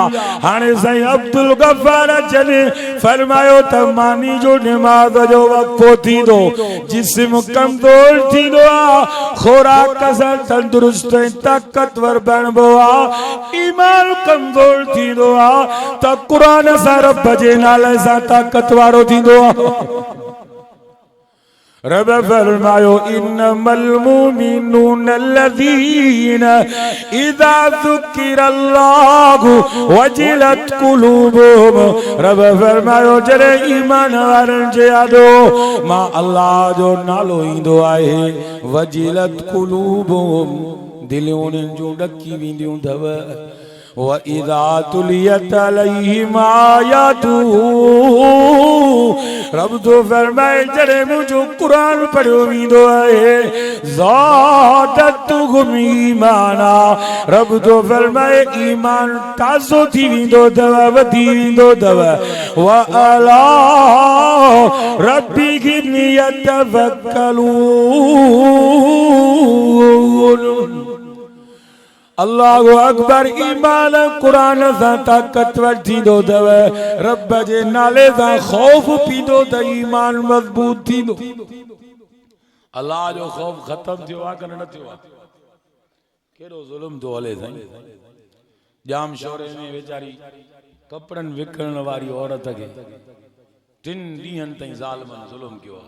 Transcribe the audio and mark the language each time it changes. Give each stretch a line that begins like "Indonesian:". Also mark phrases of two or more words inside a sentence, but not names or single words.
Sindhi: हाणे साईं अब्दुल गफ्फार जन फरमायो त मानी जो नमाज जो वक़्फ़ो थींदो जिस्म कमज़ोर थींदो आ खोराक सां तंदुरुस्त ऐं ताक़तवर बणबो आ। ईमान कमज़ोर थींदो आ त क़ुरान सां रब जे नाले सां ताक़त वारो थींदो आ। रब फरमायो
Arabic: إنما المؤمنون الذين إذا ذكر الله وجلت قلوبهم.
Sindhi: रब फरमायो जॾहिं ईमान वारनि जे आॾो मां अल्लाह जो नालो ईंदो आहे
Arabic: وجلت قلوبهم
Sindhi: दिलियूं उन्हनि जूं ॾकी वेंदियूं अथव।
Arabic: وإذا تليت عليهم آياته
Sindhi: रब तो फरमाए जॾहिं मुंहिंजो क़ुरान पढ़ियो वेंदो आहे
Arabic: زادتهم إيمانا.
Sindhi: रब तो फरमाए ईमान ताज़ो थी वेंदो अथव वधी वेंदो अथव।
Arabic: وعلى ربهم يتوكلون. الله أكبر.
Sindhi: ईमान कुरान सां ताक़तवर थींदो अथव। रब जे नाले सां ख़ौफ़ पींदो त ईमान मज़बूत थींदो। अल्लाह जो ख़ौफ़ ख़तम थियो आहे कि न थियो आहे? कहिड़ो ज़ुल्म थो हले साईं। जाम शोरे में वेचारी कपड़नि विकिणण वारी औरत खे 3 ॾींहंनि ताईं ज़ालिमनि ज़ुल्म कयो आहे।